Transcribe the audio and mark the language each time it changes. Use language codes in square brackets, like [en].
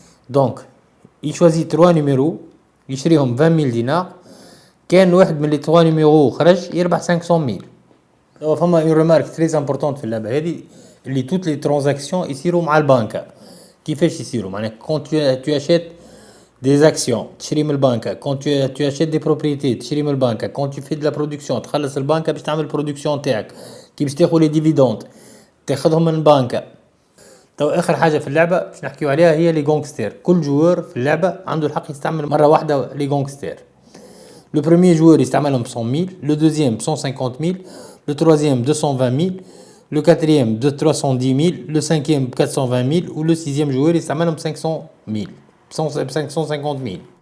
[ar] دونك يشوازي 3 نيميرو يشريهم 20 000 دينار. كان واحد من لي 3 نيميرو خرج يربح 500 000. فما اون ريمارك تري امبورطونت في اللعبه هذه اللي توت لي ترانزاكسيون يصيروا مع البنكه. كيفاش يصيروا؟ معناها كون تو اشيت des actions تشري من البنكه. [fr] quand tu achètes des propriétés [ar] تشري من البنكه. [fr] quand tu fais de la production [ar] تخلص البنكه باش تعمل برودكسيون تاعك. كي باش تاخذ لي ديفيدوند تاخذهم من البنكه. تو اخر حاجه في اللعبه باش نحكيو عليها هي لي غونغستير. كل جوار في اللعبه عنده الحق يستعمل مره واحده لي غونغستير. لو بروميير جوار يستعملهم ب 100 000, لو دوزيام ب 150 000, لو تروازيام 220 000, لو كاتريام ب 310 000, لو سانكيام ب 420 000 ولو سيزيام جوار يستعملهم ب 500 000 550 000.